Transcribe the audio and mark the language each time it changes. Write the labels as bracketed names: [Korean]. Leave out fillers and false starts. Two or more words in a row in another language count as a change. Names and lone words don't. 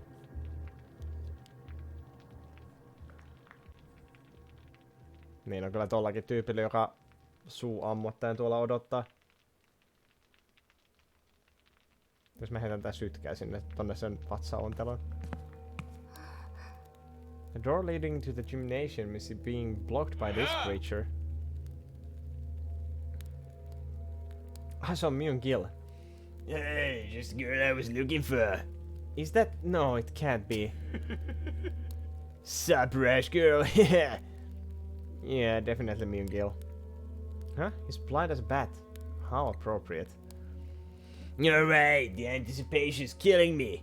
[Finnish] Niin on kyllä tollakin tyypillä, joka suu ammottaen tuolla odottaa. Jos mä heitän tää sytkää sinne tonne sen vatsaontelon. [English] The door leading to the gymnasium is being blocked by this creature. [Finnish] Ah, se on Myun Gill. [English] Hey, just the girl I was looking for. Is that... No, it can't be. Sup, rash girl? Yeah, definitely Myun Gill. Huh? He's blind as a bat. How appropriate. Alright, the anticipation's killing me.